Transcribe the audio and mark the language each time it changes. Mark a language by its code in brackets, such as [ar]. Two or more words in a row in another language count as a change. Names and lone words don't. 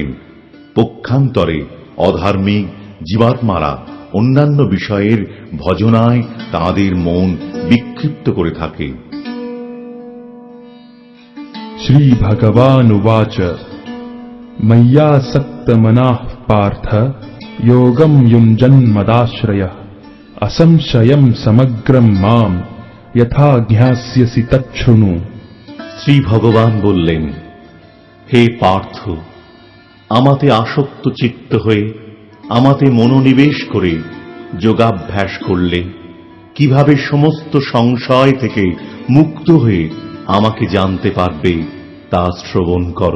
[bn] পক্ষান্তরে অধার্মিক জীবাত্মারা অন্যান্য বিষয়ের ভজনায় তাঁদের মন বিক্ষিপ্ত করে থাকে। [sa] শ্রী ভগবানুবাচ ময়্যাসক্তমনাঃ পার্থ যোগম युञ्जन्मदाश्रयः असंशयं समग्रं मां यथा ज्ञास्यसि तच्छृणु। [bn] শ্রী ভগবান বললেন, হে পার্থ, আমাতে আসক্ত চিত্ত হয়ে আমাতে মনোনিবেশ করে যোগাভ্যাস করলে কিভাবে সমস্ত সংশয় থেকে মুক্ত হয়ে আমাকে জানতে পারবে তা শ্রবণ করো।